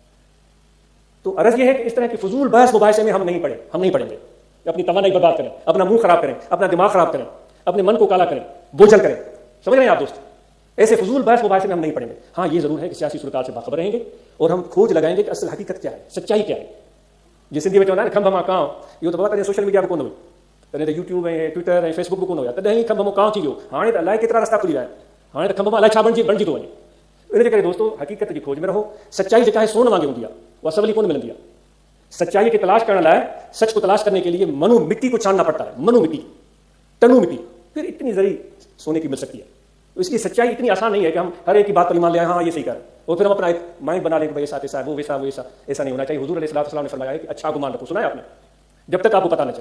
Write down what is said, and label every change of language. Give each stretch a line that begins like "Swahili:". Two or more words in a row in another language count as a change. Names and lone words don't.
Urdu: تو عرض یہ ہے کہ اس طرح کی فضول بحث مباحثے میں ہم نہیں پڑھیں گے. اپنی تمنا برباد کریں، اپنا منہ خراب کریں، اپنا دماغ خراب کریں، اپنے من کو کالا کریں، بوجھل کریں. سمجھ رہے ہیں آپ دوست? ایسے فضول بحث مباحثے میں ہم نہیں پڑھیں گے۔ ہاں یہ ضرور ہے کہ سیاسی صورت حال سے باخبر رہیں گے اور ہم کھوج لگائیں گے کہ اصل حقیقت کیا ہے، سچائی کیا ہے.
Sindhi: जिस हिंदी में चवंदा आहिनि खंभ मां कांव, इहो त बाबा
English: social media
Sindhi: बि कोन हुई, तॾहिं त यूट्यूब ऐं ट्विटर ऐं फेसबुक बि कोन हुया, तॾहिं ई खंभ मां कांव थी वियो। हाणे त अलाए केतिरा रस्ता खुली विया आहिनि, हाणे त खंभ मां अलाए छा बणिजी थो वञे। इन जे करे दोस्तों हकीकत जी खोज में रहो। सच्चाई जेका आहे सोन वांगुरु हूंदी आहे, उहा सवली कोन मिलंदी आहे।
Urdu: سچائی کی تلاش کرنے لائے، سچ کو تلاش کرنے کے لیے منو مٹی کو چھاننا پڑتا ہے، منو مٹی، ٹنو مٹی، پھر اتنی ذری سونے کی مل سکتی ہے. تو اس لیے سچائی اتنی آسان نہیں ہے کہ ہم ہر ایک کی بات پر ایمان لے آئے، ہاں یہ صحیح کر، اور پھر ہم اپنا ایک مائنڈ بنا لیں گے بھائی ایسا ایسا ہے، وہ ویسا وہ ایسا. ایسا نہیں ہونا چاہیے. حضور
Arabic: عليه صلى الله عليه وسلم
Urdu: نے فرمایا کہ اچھا گمان رکھو، سنا ہے آپ نے، جب تک آپ کو پتا نہ چلے.